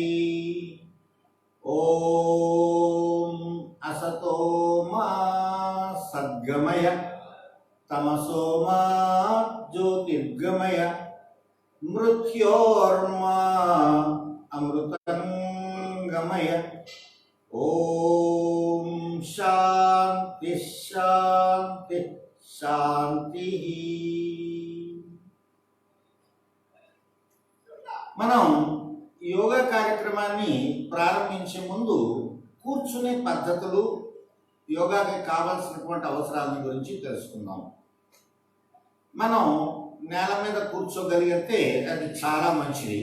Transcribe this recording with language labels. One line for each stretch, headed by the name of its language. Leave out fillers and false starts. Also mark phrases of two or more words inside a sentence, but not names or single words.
Sanskrit: ॐ असतो मा सद्गमय तमसो मा ज्योतिर्गमय मृत्योर्मा अमृतंगमय। ओम शांति शांति शांति।
Telugu: మనం యోగా కార్యక్రమాన్ని ప్రారంభించే ముందు కూర్చునే పద్ధతులు, యోగాకి కావాల్సినటువంటి అవసరాల గురించి తెలుసుకుందాం. మనం నేల మీద కూర్చోగలిగితే అది చాలా మంచిది.